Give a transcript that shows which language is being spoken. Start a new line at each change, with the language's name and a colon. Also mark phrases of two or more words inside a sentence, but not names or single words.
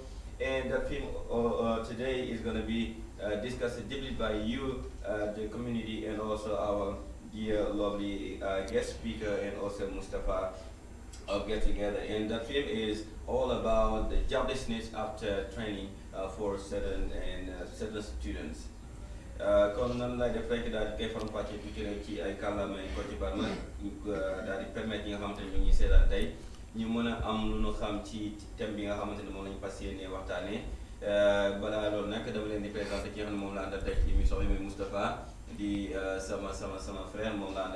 English: And the theme today is going to be discussed deeply by you, the community, and also our dear, lovely guest speaker, and also Mustafa of Get Together. And the theme is all about the joblessness after training for certain students.
Wolof: Comme nan lay def rek daal di koy faram fàccee tuuti rek ci ay kàllaamay Côte d'Ivoire nag daal di permettre ñi nga xamante ne ñu ngi seetaan tey ñu mën a am lu ñu xam ci thème bi nga xamante ne moom lañu fas yéenee waxtaanee balaa loolu nag dama leen di présenté ki nga xam ne moom la àndal tey ci émission bi muy Moustapha di sama frère moom la